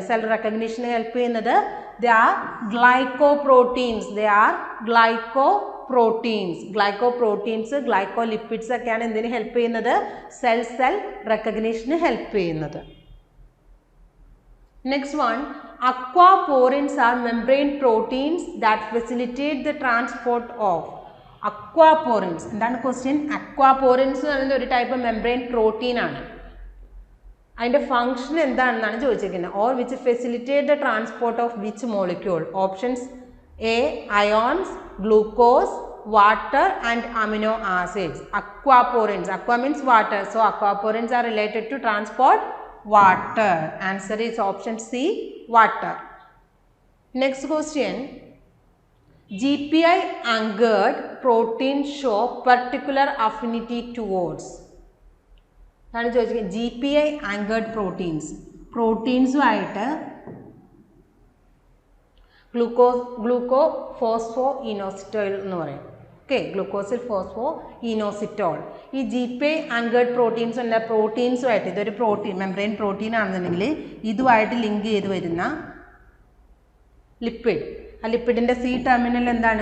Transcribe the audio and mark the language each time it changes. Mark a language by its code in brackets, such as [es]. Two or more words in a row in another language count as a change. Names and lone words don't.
[en] cell recognition [ml] ഹെൽപ്പ് ചെയ്യുന്നത് [en] they are glycoproteins. glycoproteins, glycolipids [ml] ഒക്കെയാണ് എന്തിന് ഹെൽപ്പ് ചെയ്യുന്നത്? സെൽ റെക്കഗ്നീഷന് ഹെൽപ്പ് ചെയ്യുന്നത്. [en] next one, aquaporins are membrane proteins that facilitate the transport of. [ml] aquaporins എന്താണ് ക്വസ്റ്റ്യൻ? aquaporins എന്ന് പറയുന്നത് ഒരു [en] type membrane protein [ml] ആണ്. അതിൻ്റെ ഫംഗ്ഷൻ എന്താണെന്നാണ് ചോദിച്ചിരിക്കുന്നത്. [en] or which facilitate the transport of which molecule? options a ions, glucose, water and amino acids. Aquaporins, aqua means water, so aquaporins are related to transport water. Answer is option C, water. Next question, GPI anchored proteins show particular affinity towards. [ml] ആണ് ചോദിച്ചിരിക്കുന്നത്. [en] GPI anchored [ml] പ്രോട്ടീൻസുമായിട്ട് ഗ്ലൂക്കോഫോസ്ഫോഇനോസിറ്റോൾ എന്ന് പറയും. ഓക്കെ, [en] glucosyl phosphoinositol. [ml] ഈ [en] GPI anchored proteins [ml] ഉണ്ട്. പ്രോട്ടീൻസുമായിട്ട്, ഇതൊരു [en] protein membrane protein [ml] ആണെന്നുണ്ടെങ്കിൽ ഇതുമായിട്ട് ലിങ്ക് ചെയ്ത് വരുന്ന ലിപ്പിഡ്, ആ ലിപ്പിഡിൻ്റെ [en] C terminal [ml] എന്താണ്?